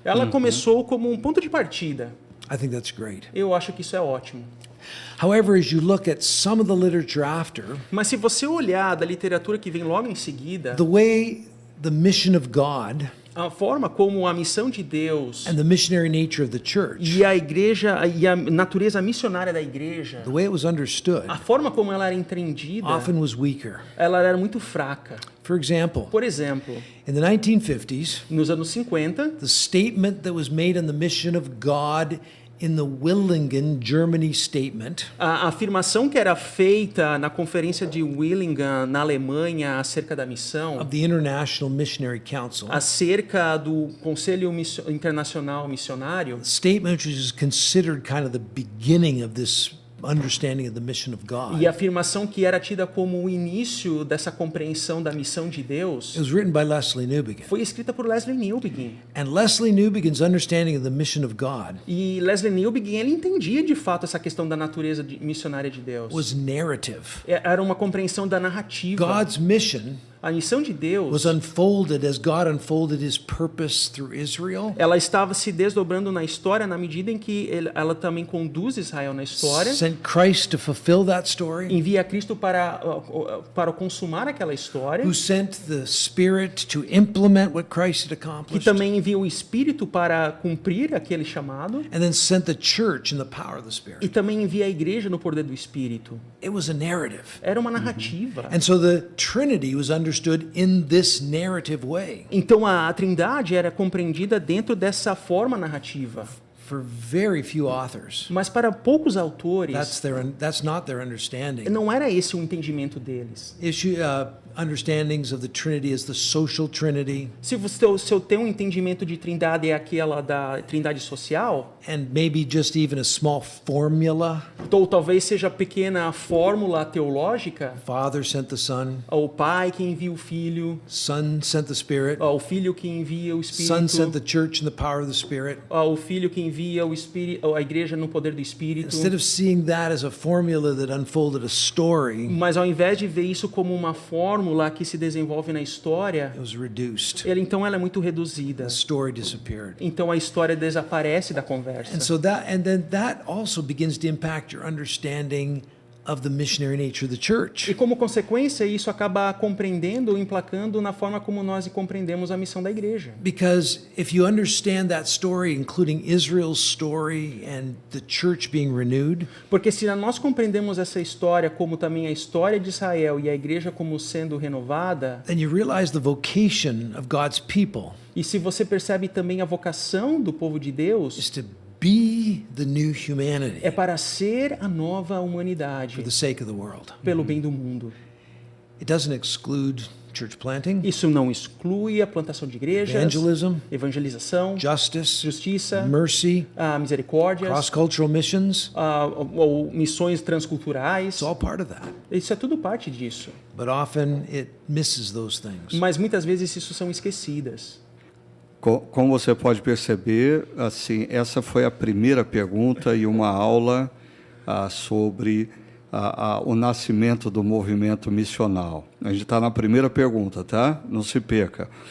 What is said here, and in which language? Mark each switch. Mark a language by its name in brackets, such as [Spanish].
[Portuguese] ela começou como um ponto de partida. [English] I think that's great. [Portuguese] Eu acho que isso é ótimo. [English] However, as you look at some of the literature after, [Portuguese] Mas se você olhar da literatura que vem logo em seguida, [English] the way the mission of God [Portuguese] a forma como a missão de Deus [English] and the missionary nature of the church, [Portuguese] e a igreja e a natureza missionária da igreja, [English] the way it was understood, [Portuguese] a forma como ela era entendida, [English] often was weaker. [Portuguese] ela era muito fraca. [English] For example, [Portuguese] Por exemplo, [English] in the 1950s, [Portuguese] nos anos 50, [English] the statement that was made on the mission of God in the Willingen, Germany statement [Portuguese] a afirmação que era feita na conferência de Willingen, na Alemanha, acerca da missão, [English] of the International Missionary Council, [Portuguese] acerca do Conselho Internacional Missionário, [English] statement which is considered kind of the beginning of this understanding of the mission of God. [Portuguese] e a afirmação que era tida como o início dessa compreensão da missão de Deus, [English] It was written by Leslie Newbigin. [Portuguese] foi escrita por Leslie Newbigin. [English] And Leslie Newbigin's understanding of the mission of God [Portuguese] E Leslie Newbigin, ele entendia de fato essa questão da natureza missionária de Deus. [English] was narrative. [Portuguese] Era uma compreensão da narrativa. [English] God's mission [Portuguese] A missão de Deus, [English] was unfolded as God unfolded his purpose through Israel, [Portuguese] ela estava se desdobrando na história na medida em que ela também conduz Israel na história, [English] sent Christ to fulfill that story, [Portuguese] envia Cristo para consumar aquela história, [English] who sent the Spirit to implement what Christ had [Portuguese] que [English] accomplished, [Portuguese] também envia o Espírito para cumprir aquele chamado, [English] and then sent the church in the power of the [Portuguese] e [English] Spirit. [Portuguese] também envia a igreja no poder do Espírito. [English] It was a narrative. [Portuguese] Era uma narrativa. [English] And so the Trinity was understood in this narrative way. [Portuguese] Então a Trindade era compreendida dentro dessa forma narrativa. [English] For very few authors, [Portuguese] Mas para poucos autores, [English] that's not their understanding. [Portuguese] não era esse o entendimento deles. [English] Understandings of the Trinity as the social Trinity, [Portuguese] Se eu tenho um entendimento de Trindade é aquela da Trindade social, [English] and maybe just even a small formula. [Portuguese] ou talvez seja a pequena fórmula teológica, [English] Father sent the Son, [Portuguese] o Pai que envia o Filho, [English] Son sent the Spirit, [Portuguese] o Filho que envia o [English] Son sent [Portuguese] Espírito, [English] the church in the power of the Spirit. [Portuguese] o Filho que envia o Espírito, a igreja no poder do Espírito. [English] Instead of seeing that as a formula that unfolded a story, [Portuguese] Mas ao invés de ver isso como uma fórmula que se desenvolve na história, [English] it was reduced. [Portuguese] então ela é muito reduzida. [English] The story disappeared. [Portuguese] Então a história desaparece da conversa. [English] And then that also begins to impact your understanding of the missionary nature of the church. [Portuguese] E como consequência, isso acaba compreendendo, emplacando na forma como nós compreendemos a missão da igreja. [English] Because if you understand that story, including Israel's story and the church being renewed, [Portuguese] Porque se nós compreendemos essa história como também a história de Israel e a igreja como sendo renovada, [English] then you realize the vocation of God's people [Portuguese] e se você percebe também a vocação do povo de [English] is [Portuguese] Deus, [English] to be the new humanity [Portuguese] é para ser a nova [English] for [Portuguese] humanidade, [English] the sake of the world. [Portuguese] pelo bem do mundo. [English] It doesn't exclude church planting, [Portuguese] Isso não exclui a plantação de igrejas, [English] evangelism, [Portuguese] evangelização, [English] justice, [Portuguese] justiça, [English] mercy, [Portuguese] misericórdias, [English] cross-cultural missions. [Portuguese] ou missões transculturais. [English] It's all part of that. [Portuguese] Isso é tudo parte disso. [English] But often it misses those things. [Portuguese] Mas muitas vezes isso são esquecidas. Como você pode perceber, assim, essa foi a primeira pergunta e uma aula sobre o nascimento do movimento missional. A gente está na primeira pergunta, tá? Não se perca.